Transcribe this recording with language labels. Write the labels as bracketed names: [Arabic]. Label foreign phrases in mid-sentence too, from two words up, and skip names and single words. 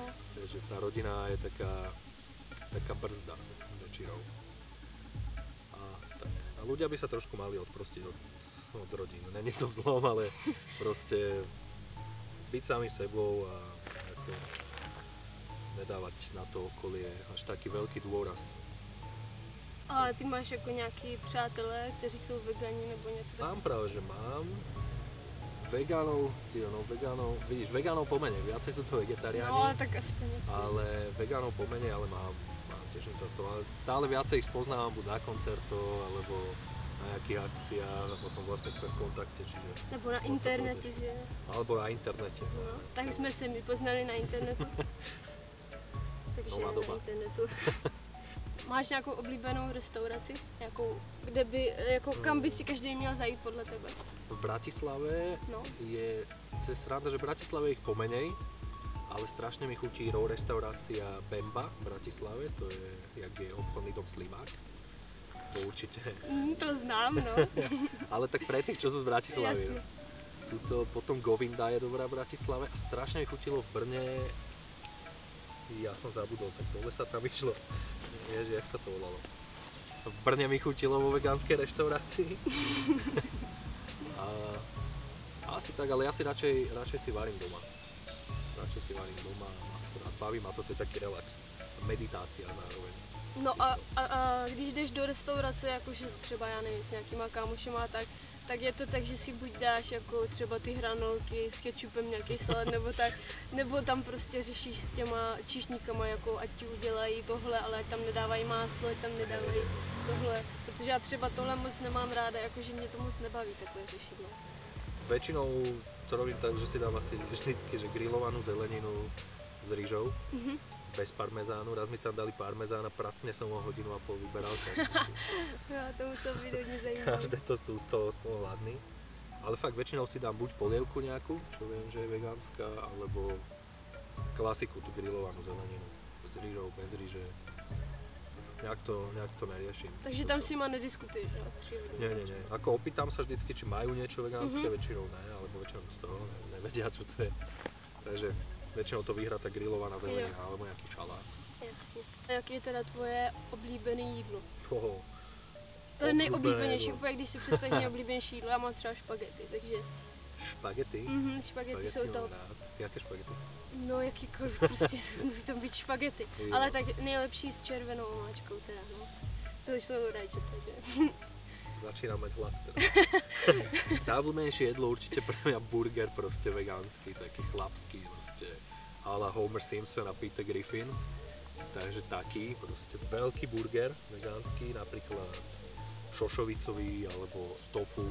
[Slovak] Takže tá rodina je taká brzda väčšinou. A ľudia by sa trošku mali odprostiť od rodín. [Czech] Není to zlom, [Slovak] ale proste byť sami sebou a ako nedávať na to okolie až taký veľký dôraz. [Czech] A ty máš jako nějaký přátelé, kteří jsou vegani nebo něco takového? [Slovak] Mám práve, že mám. Vegánov, vidíš, vegánov pomene, viacej sú to vegetariáni. [Czech] No, tak aspoň něco. [Slovak] Ale vegánov pomene, ale mám teším sa z toho. Ale stále viacej ich spoznávam buď na koncertoch, alebo na nejakých akciách a potom vlastne sme v kontakte, čiže... [Czech] Nebo na internete, že? [Slovak] Alebo na internete. No, [Czech] tak jsme se my poznali na internetu. Takže Nová doba. na internetu. Máš nějakou oblíbenou restauraci? Jakou, kde by, jako kam by si každý měl zajít podle tebe? [Slovak] V Bratislave No. je cez sranda, že v Bratislave je ich pomenej, ale strašne mi chutí raw reštaurácia Bemba v Bratislave, to je, jak je obchodný dom Slimák. To určite. [Czech] To znám, no. [Slovak] Ale tak pre tých, čo sú z Bratislavy. Jasne. Tuto, potom Govinda je dobrá v Bratislave a strašne mi chutilo v Brne, ja som zabudol, tak dole sa tam išlo. Ježi, jak sa to volalo? V Brne mi chutilo vo vegánskej reštaurácii. A asi tak, ale ja si radšej si varím doma. Radšej si varím doma, akurát baví ma to, je taký relax. Meditácia zároveň. [Czech] No a když jdeš do restaurace, jakože třeba já nevím, s nějakýma kámošema, tak je to tak, že si buď dáš jako třeba ty hranolky s kečupem, nějaký salát nebo tak, nebo tam prostě řešíš s těma číšníkama, jako ať ti udělají tohle, ale ať tam nedávají máslo, ať tam nedávají tohle, protože já třeba tohle moc nemám ráda, jakože mě to moc nebaví takové řešit. No. [Slovak] Väčšinou to robím tak, že si dám asi vždycky, že grillovanú zeleninu s rýžou. Bez parmezánu, raz mi tam dali parmezán a pracne som ho hodinu a pol vyberal. Ja, to musel byť hodne zaujímavé. Každé to sú z toho spolu hladný. Ale fakt väčšinou si dám buď polievku nejakú, čo viem, že je vegánska, alebo klasiku, tú grillovanú zeleninu. S rýžou, bez rýže. Nejak to neriešim. Takže tam si ma nediskutuješ, no? Nie. Ako opýtam sa vždycky, či majú niečo vegánske, väčšinou ne, alebo väčšinou nevedia, čo to je. Takže väčšinou to vyhrá tá grillovaná zelenina, alebo nejaký šalát. [Czech] Jasně. A jaký je teda tvoje oblíbené jídlo? To je Oblíbené nejoblíbenější, jídlo. úplně když si představíš nejoblíbenější jídlo, já mám třeba špagety, takže... Špagety? Špagety jsou to. Jaké špagety? No jakýkoliv, prostě musí tam být špagety. Jo. Ale tak nejlepší s červenou omáčkou teda, no. To jsou rajčata, že? [Slovak] Začínam mať hlad teda. Najobľúbenejšie jedlo určite pre mňa burger proste vegánsky, taký chlapský proste. A la Homer Simpson a Peter Griffin. Takže taký proste veľký burger vegánsky, napríklad šošovicový alebo z tofu.